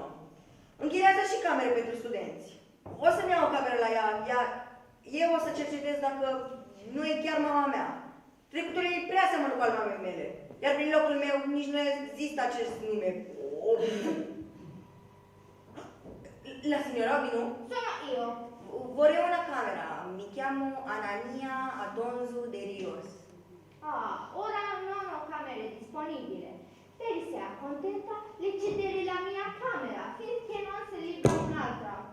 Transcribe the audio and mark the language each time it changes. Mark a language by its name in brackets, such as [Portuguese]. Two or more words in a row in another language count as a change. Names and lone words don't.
[Romanian] Închiriază și camere pentru studenți. O să-mi iau o cameră la ea, iar eu o să cercetez dacă nu e chiar mama mea. Trecutul ei prea seamănă cu al mamei mele, iar prin locul meu nici nu există acest nume, Obinu. [Italian] La signora Obinu? Sono io. Vorrei una camera. Mi chiamo Anania Adonzu de Rios. Ah, ora non ho camere disponibili. Se sei accontenta, le cederei la mia camera finché non si libera un'altra.